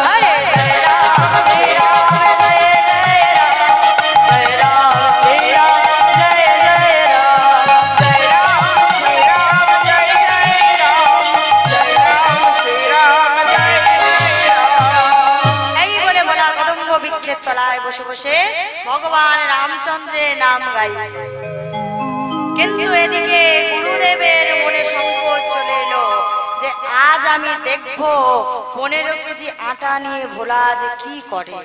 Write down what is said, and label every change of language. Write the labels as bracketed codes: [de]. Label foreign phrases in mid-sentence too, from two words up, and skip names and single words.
[hi] हरे जय राम श्री राम, जय जय राम, जय राम श्री राम, जय जय राम, जय राम श्रीराम, जय जय राम, जय राम श्रीराम, जय जय राम। [bn] এই বলে বলা কদম্ব বৃক্ষের তলায় বসে বসে ভগবান রামচন্দ্রের নাম গাইছে। কিন্তু এদিকে গুরুদেবের মনে সংকোচ চলে এলো যে আজ আমি দেখবো 15 কেজি আটা নিয়ে ভোলা যে কি করে।